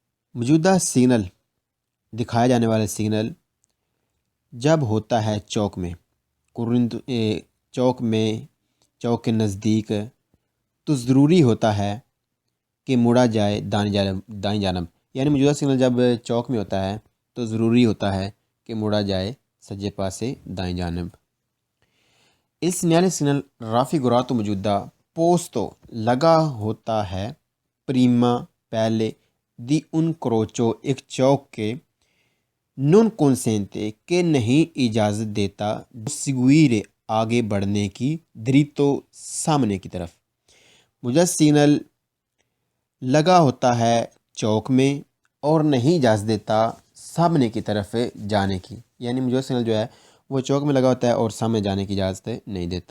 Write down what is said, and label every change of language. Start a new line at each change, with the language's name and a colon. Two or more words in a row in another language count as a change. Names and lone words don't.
Urdu: موجودہ سگنل، دکھایا جانے والا سگنل جب ہوتا ہے چوک میں، چوک کے نزدیک، تو ضروری ہوتا ہے کہ مڑا جائے دائیں جانب، یعنی موجودہ سگنل جب چوک میں ہوتا ہے تو ضروری ہوتا ہے کہ مڑا جائے
Punjabi: سجے پاسے
Urdu: دائیں جانب۔
Italian: Il segnale raffigurato
Urdu: موجودہ posto لگا ہوتا ہے prima پہلے
Italian: di un crocio
Urdu: ایک چوک کے
Italian: non consente
Urdu: کہ نہیں اجازت دیتا seguire آگے بڑھنے کی dritto سامنے کی طرف۔ موجودہ سگنل لگا ہوتا ہے چوک میں اور نہیں اجازت دیتا سامنے کی طرف جانے کی، یعنی موجودہ سگنل جو ہے وہ چوک میں لگا ہوتا ہے اور سامنے جانے کی اجازت نہیں دیتا۔